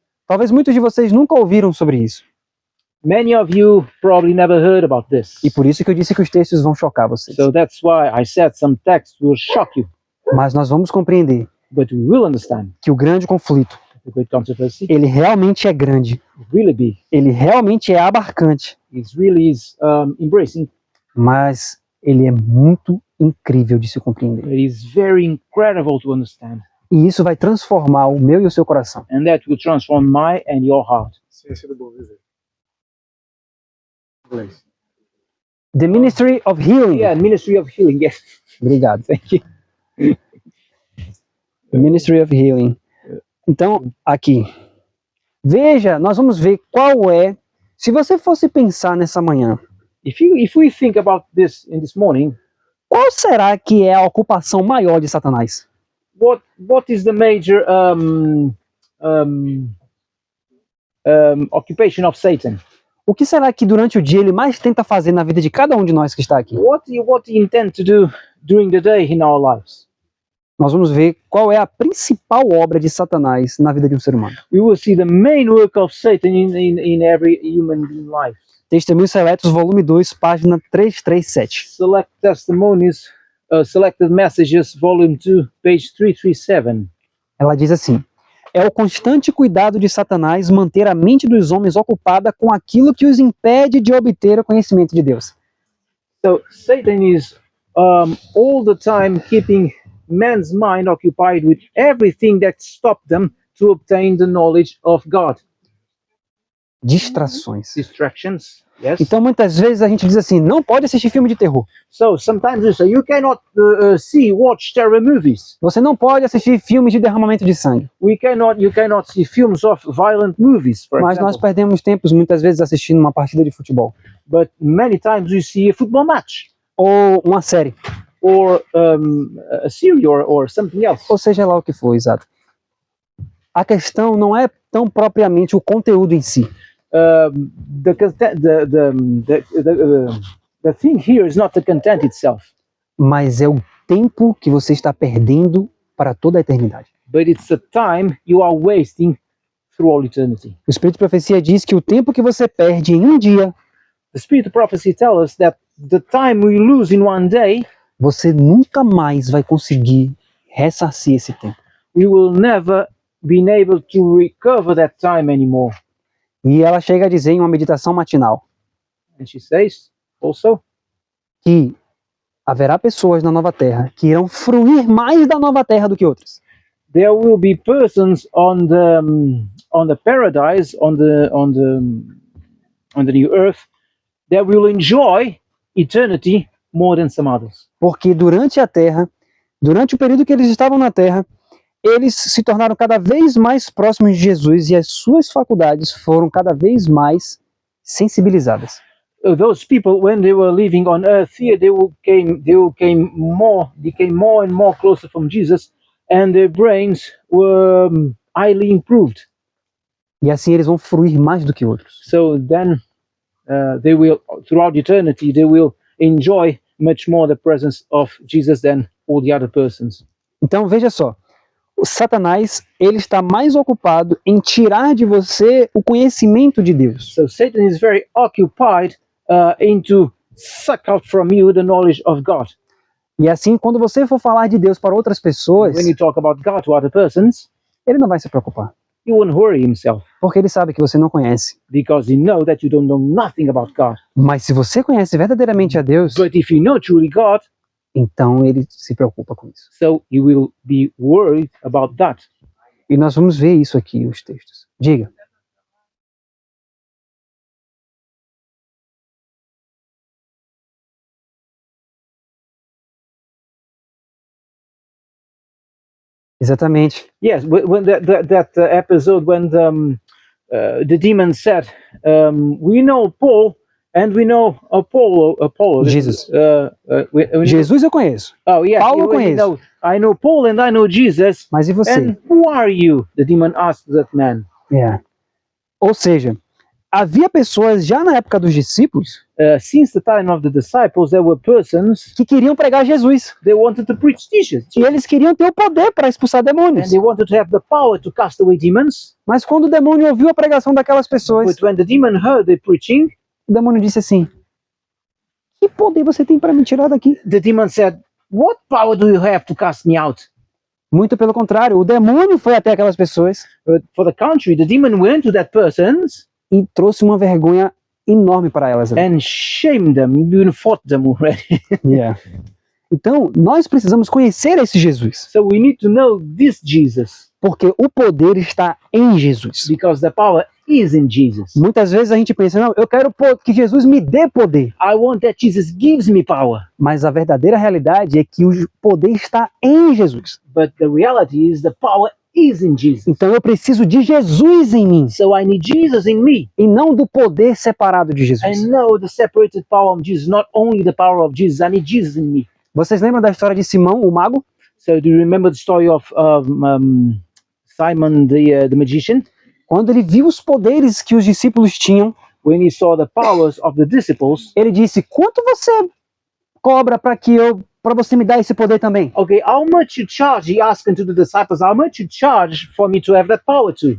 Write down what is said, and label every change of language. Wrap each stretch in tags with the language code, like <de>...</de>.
<pt>Talvez muitos de vocês nunca ouviram sobre isso.</pt> <en>Many of you probably never heard about this.</en> <pt>E por isso que eu disse que os textos vão chocar vocês.</pt> <en>So that's why I said some texts will shock you.</en> <pt>Mas nós vamos compreender</pt> <en>But we will understand</en> <pt>que o grande conflito,</pt> <en>the great controversy.</en> <pt>ele realmente é grande,</pt> <en>Really big.</en> <pt>ele realmente é abarcante,</pt> <en>It really is embracing.</en> <pt>mas ele é muito incrível de se compreender.</pt> <en>It is very incredible to understand.</en> <pt>E isso vai transformar o meu e o seu coração.</pt> <en>And that will transform my and your heart.</en> <pt>Ciência do bom viver. Inglês.</pt> <en>The Ministry of Healing. Yeah, Ministry of Healing. Yes.</en> <pt>Obrigado.</pt> <en>Thank you. The Ministry of Healing.</en> <pt>Então, aqui. Veja, nós vamos ver qual é. Se você fosse pensar nessa manhã,</pt> <en>If we think about this in this morning,</en> <pt>qual será que é a ocupação maior de Satanás?</pt> <en>what is the major occupation of Satan?</en> <pt>O O que será que durante o dia ele mais tenta fazer na vida de cada um de nós que está aqui?</pt> <en>What do you intend to do during the day in our lives?</en> <pt>Nós vamos ver qual é a principal obra de Satanás na vida de um ser humano.</pt> <en>We will see the main work of Satan in every human being life.</en> <pt>Testemunhos Seletos, volume 2, página 337.</pt> <en>Select Testimonies, Selected Messages, volume 2, page 337.</en> <pt>Ela diz assim: é o constante cuidado de Satanás manter a mente dos homens ocupada com aquilo que os impede de obter o conhecimento de Deus.</pt> <en>So Satan is all the time keeping man's mind occupied with everything that stops them to obtain the knowledge of God.</en> <pt>Distrações.</pt> <en>Distractions, yes.</en> <pt>Então muitas vezes a gente diz assim, não pode assistir filme de terror.</pt> <en>So sometimes we say you cannot watch terror movies.</en> <pt>Você não pode assistir filmes de derramamento de sangue.</pt> <en>You cannot see films of violent movies, for</en> <pt>Mas nós</pt> <en>example.</en> <pt>perdemos tempos muitas vezes assistindo uma partida de futebol.</pt> <en>But many times we see a football match</en> <pt>Ou uma série.</pt> <en>or a series or something else.</en> <pt>Ou seja lá o que for, exato. A questão não é tão propriamente o conteúdo em si.</pt> <en>The thing here is not the content itself,</en> <pt>Mas é o tempo que você está perdendo para toda a eternidade.</pt> <en>but it's the time you are wasting through all eternity.</en> <pt>O Espírito de Profecia diz que o tempo que você perde em um dia,</pt> <en>The Spirit of Prophecy tells us that the time we lose in one day,</en> <pt>você nunca mais vai conseguir ressarcir esse tempo.</pt> <en>we will never be able to recover that time anymore.</en> <pt>E ela chega a dizer em uma meditação matinal</pt> <en>And she says also</en> <pt>que haverá pessoas na nova terra que irão fruir mais da nova terra do que outras.</pt> <en>there will be persons on the paradise, on the new earth, that will enjoy eternity more than some others.</en> <pt>Porque durante a terra, durante o período que eles estavam na terra, eles se tornaram cada vez mais próximos de Jesus e as suas faculdades foram cada vez mais sensibilizadas.</pt> <en>Those people, when they were living on earth here, they became more and more closer from Jesus, and their brains were highly improved.</en> <pt>E assim eles vão fruir mais do que outros.</pt> <en>So then they will, throughout eternity, they will enjoy much more the presence of Jesus than all the other persons.</en> <pt>Então veja só, o Satanás ele está mais ocupado em tirar de você o conhecimento de Deus.</pt> <en>So Satan is very occupied into suck out from you the knowledge of God.</en> <pt>E assim, quando você for falar de Deus para outras pessoas,</pt> <en>When you talk about God to other persons,</en> <pt>ele não vai se preocupar,</pt> <en>he won't worry himself</en> <pt>porque ele sabe que você não conhece.</pt> <en>because he knows that you don't know nothing about God.</en> <pt>Mas se você conhece verdadeiramente a Deus,</pt> <en>But if you know truly God,</en> <pt>então ele se preocupa com isso.</pt> <en>so you will be worried about that.</en> <pt>E nós vamos ver isso aqui, os textos. Diga. Exatamente.</pt> <en>Yes, when that episode when the demon said, "We know Paul and we know Apollo." Jesus. We</en> <pt>Jesus eu conheço,</pt> <en>oh yeah,</en> <pt>Paulo eu</pt> <en>we</en> <pt>conheço.</pt> <en>know, I know Paul and I know Jesus.</en> <pt>mas e você?</pt> <en>And who are you? The demon asked that man.</en> <pt>É. Ou seja, havia pessoas já na época dos discípulos</pt> <en>Since the time of the disciples, there were persons</en> <pt>que queriam pregar Jesus.</pt> <en>they wanted to preach Jesus,</en> <pt>E eles queriam ter o poder para expulsar demônios.</pt> <en>and they wanted to have the power to cast away demons.</en> <pt>Mas quando o demônio ouviu a pregação daquelas pessoas,</pt> <en>But when the demon heard the preaching,</en> <pt>o demônio disse assim: que poder você tem para me tirar daqui?</pt> <en>the demon said, "What power do you have to cast me out?"</en> <pt>Muito pelo contrário, o demônio foi até aquelas pessoas</pt> <en>But for the contrary, the demon went to that persons</en> <pt>e trouxe uma vergonha enorme para elas.</pt> <en>and shamed them, even fought them already. Yeah.</en> <pt>Então, nós precisamos conhecer esse Jesus,</pt> <en>So we need to know this Jesus,</en> <pt>porque o poder está em Jesus.</pt> <en>because the power is in Jesus.</en> <pt>Muitas vezes a gente pensa, não, eu quero que Jesus me dê poder.</pt> <en>I want that Jesus gives me power.</en> <pt>Mas a verdadeira realidade é que o poder está em Jesus.</pt> <en>But the reality is the power is in Jesus.</en> <pt>Então eu preciso de Jesus em mim,</pt> <en>So I need Jesus in me.</en> <pt>e não do poder separado de Jesus.</pt> <en>I know the separated power of Jesus, not only the power of Jesus, I need Jesus in me.</en> <pt>Vocês lembram da história de Simão, o mago?</pt> <en>So do you remember the story of Simon the magician?</en> <pt>Quando ele viu os poderes que os discípulos tinham,</pt> <en>when he saw the powers of the disciples,</en> <pt>ele disse: quanto você cobra para você me dar esse poder também?</pt> <en>okay, how much you charge? He asked unto the disciples, how much you charge for me to have that power too?</en>